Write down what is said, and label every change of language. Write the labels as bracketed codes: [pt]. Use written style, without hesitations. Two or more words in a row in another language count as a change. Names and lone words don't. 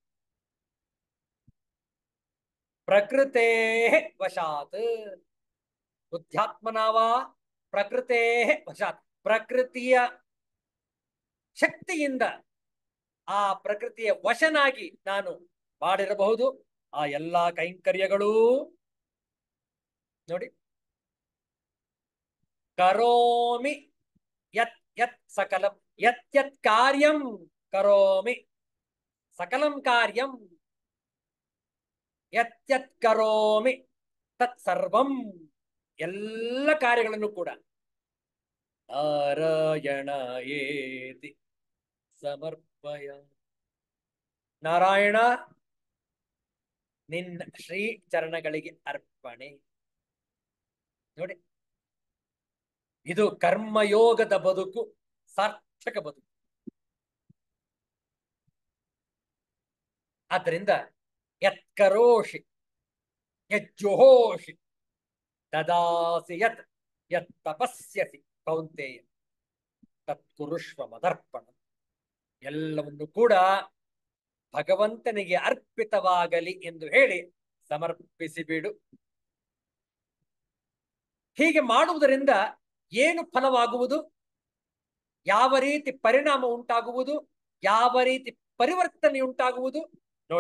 [sa] ಪ್ರಕೃತೇ ವಶಾತ್, ಬುದ್ಧ್ಯಾತ್ಮನಾವ ಪ್ರಕೃತೇ ವಶಾತ್, [kn] ಪ್ರಕೃತಿಯ ಶಕ್ತಿಯಿಂದ, ಆ ಪ್ರಕೃತಿಯ ವಶನಾಗಿ ನಾನು ಮಾಡಿರಬಹುದು ಆ ಎಲ್ಲಾ ಕೈಂಕರ್ಯಗಳೂ. ನೋಡಿ, [sa] ಕರೋಮಿ ಯತ್ ಯತ್ ಸಕಲಂ, ಯತ್ ಯತ್ ಕಾರ್ಯಂ ಕರೋಮಿ, ಸಕಲಂ ಕಾರ್ಯಂ ಯತ್ ಯತ್ ಕರೋಮಿ ತತ್ ಸರ್ವಂ, [kn] ಎಲ್ಲ ಕಾರ್ಯಗಳನ್ನು ಕೂಡ [sa] ನಾರಾಯಣಾಯೇತಿ ಸಮರ್ಪಯ. [kn] ನಾರಾಯಣ, ನಿನ್ನ ಶ್ರೀ ಚರಣಗಳಿಗೆ ಅರ್ಪಣೆ. ನೋಡಿ, ಇದು ಕರ್ಮಯೋಗದ ಬದುಕು, ಸಾರ್ಥಕ ಬದುಕು. [sa] ಆದ್ದರಿಂದ ಯತ್ಕರೋಷಿ ಯಜ್ಜುಹೋಷಿ ದದಾಸಿ ಯತ್ ಯತ್ ತಪಸ್ಯಸಿ ಕೌಂತೆಯ ತತ್ಕುರುಷ್ವ ಮದರ್ಪಣ. [kn] ಎಲ್ಲವನ್ನು ಕೂಡ ಭಗವಂತನಿಗೆ ಅರ್ಪಿತವಾಗಲಿ ಎಂದು ಹೇಳಿ ಸಮರ್ಪಿಸಿಬಿಡು. ಹೀಗೆ ಮಾಡುವುದರಿಂದ ಏನು ಫಲವಾಗುವುದು, ಯಾವ ರೀತಿ ಪರಿಣಾಮ ಉಂಟಾಗುವುದು, ಯಾವ ರೀತಿ ಪರಿವರ್ತನೆ ಉಂಟಾಗುವುದು ನೋಡಿ.